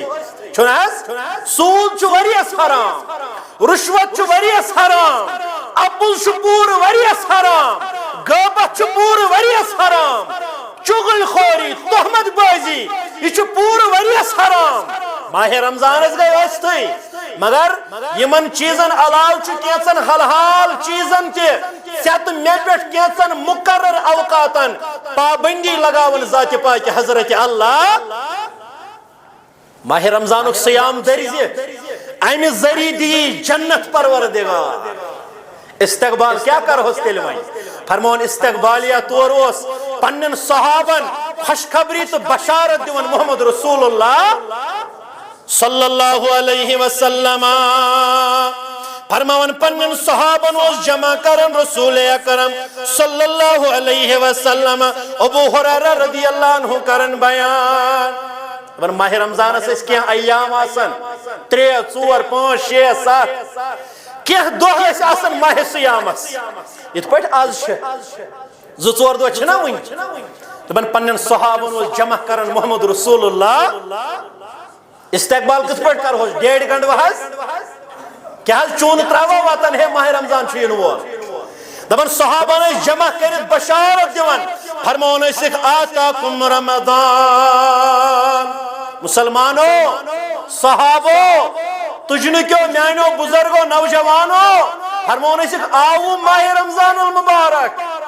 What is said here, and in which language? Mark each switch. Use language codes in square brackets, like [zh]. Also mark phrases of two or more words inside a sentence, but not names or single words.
[ks] چھُنہ حظ سوٗد چھُ ؤریس حرام رشوت چھُ ؤریس حرام اپُز چھُ پوٗرٕ ؤریس حرام غٲبت چھُ پوٗرٕ ؤریس حرام چُغل خوری تہمت بازی یہ چھُ پوٗرٕ ؤریس حرام ماہ رمضانس گٔے ٲستھٕے مگر یمن چیزن علاوہ چھُ کینژن حلحال چیزن تہِ ژےٚ مےٚ پٮ۪ٹھ کینٛژن مقرر اوقاتن پابندی لگاون ذات پاک حضرت اللہ ماہ رمضانک سیام دٔرزِ امہِ ذریعہ دی جنت پروردگار استقبال کیا کرہوس تیٚلہِ وۄنۍ فرمون استقبالیہ طور اوس پننٮ۪ن صحابن خوشخبری تہٕ بشارت دِوان [ar] محمد رسول اللہ صلی اللہ علیہ وسلم [ks] فرماون پننٮ۪ن صحابن اوس جمع کرن رسول اکرم [ar] صلی اللہ علیہ وسلم [ks] ابو ہریرہ [ar] رضی اللہ عنہ [ks] کرن بیان دپان ماہ رمضانس ٲسۍ کینٛہہ ایام آسان 3 4 5 6 7 کینٛہہ دۄہ ٲسۍ آسان ماہ سیامس یِتھ پٲٹھۍ آز چھِ 2 4 دۄہ چھِنا وٕنہِ دپان پننٮ۪ن صحابن اوس جمع کرن [ar] محمد رسول اللہ [ks] استقبال کِتھ پٲٹھۍ کرہوس 1.5 گنٹہٕ حظ کیٛاہ حظ چوٗنہٕ ترٛاوا واتن ہے ماہ رمضان چھُ یِنہٕ وول دپان صحابن ٲسۍ جمع کٔرِتھ بشارت دِوان فرماوان ٲسِکھ [ar] آتاکُم رمضان [ks] مسلمانو صحابو تجنکیو میانو بزرگو نوجوانو فرماوان ٲسِکھ آو ماہ رمضان المبارک